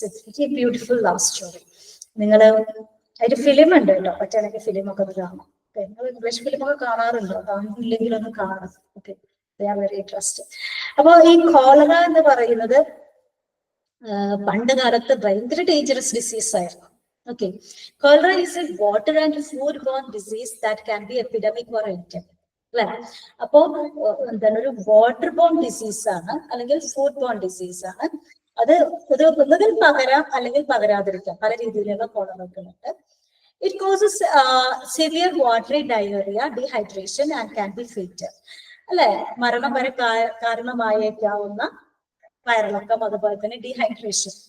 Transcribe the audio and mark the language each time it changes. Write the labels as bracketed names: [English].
[English] Very beautiful love story. [Malayalam] നിങ്ങള് അതിന്റെ film ഉണ്ട് കേട്ടോ, പറ്റുകയാണെങ്കിൽ ഫിലിമൊക്കെ ഒന്ന് കാണാം. നിങ്ങൾ ഇംഗ്ലീഷ് ഫിലിമൊക്കെ കാണാറുണ്ടോ? കാണുന്നില്ലെങ്കിൽ ഒന്ന് കാണാം. Okay, [English] Very interesting. [Malayalam] അപ്പൊ ഈ കോളറ എന്ന് പറയുന്നത് പണ്ട് കാലത്ത് ഭയങ്കര ഡേഞ്ചറസ് ഡിസീസ് ആയിരുന്നു. [English] Okay, cholera is a water and food-borne disease that can be epidemic or endemic. [Malayalam] അല്ലെ, അപ്പോ എന്താണ്, ഒരു വാട്ടർ ബോൺ ഡിസീസ് ആണ് അല്ലെങ്കിൽ ഫുഡ് ബോൺ ഡിസീസ് ആണ്. അത് ഒന്നുകിൽ പകരാം അല്ലെങ്കിൽ പകരാതിരിക്കാം, പല രീതിയിലുള്ള കോളറകളുണ്ട്. [English] it causes severe watery diarrhoea, dehydration and can be fatal, [Malayalam] അല്ലെ, മരണം വരെ കാരണമായേക്കാവുന്ന വയറിളക്കം, അതുപോലെ തന്നെ [English] Dehydration.